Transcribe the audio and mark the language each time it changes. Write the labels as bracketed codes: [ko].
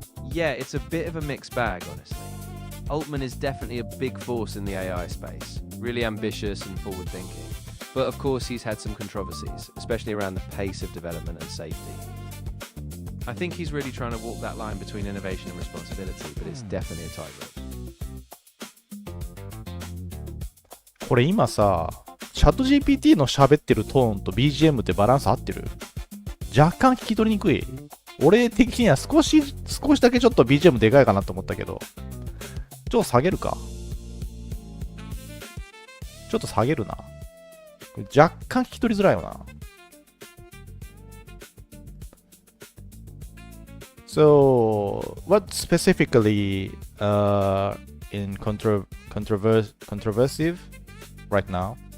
[en] Yeah, it's a bit of a mixed bag, honestly. Altman is definitely a big force in the AI space, really ambitious and forward-thinking. But of course, he's had some controversies, especially around the pace of development and safety. I think he's really trying to walk that line between innovation and responsibility, but it's definitely a tightrope. [ja] これ今さ、チャット GPT の喋ってるトーンと BGM ってバランス合ってる？若干聞き取りにくい。俺的には少しだけちょっと BGM でかいかなと思ったけど。ちょっと下げるか。ちょっと下げるな。若干聞き取りづらいよな。 [en] So, what specifically in controversive right now?